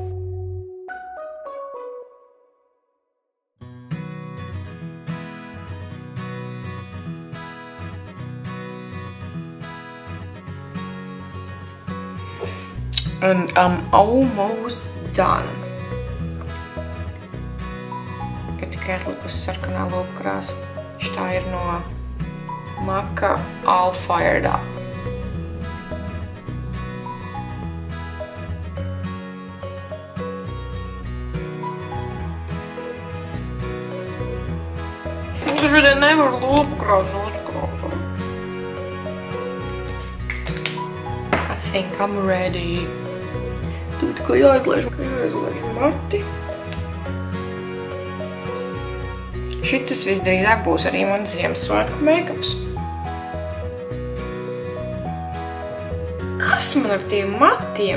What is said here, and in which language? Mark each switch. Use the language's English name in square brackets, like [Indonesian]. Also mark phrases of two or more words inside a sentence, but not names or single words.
[English] And I'm almost done. [Latvian] Ir tikai atlikusi sarkanā lūpa krāsa. Šitā ir no Maka All Fired Up. Šodien nevar lūpu krāsu uzkrāt. [English] I think I'm ready. [Latvian] Tu tikai jāizlaiž mati. Šitas visdrīzāk būs arī mans Ziemassvētku meikaps. Kas man ar tiem matiem?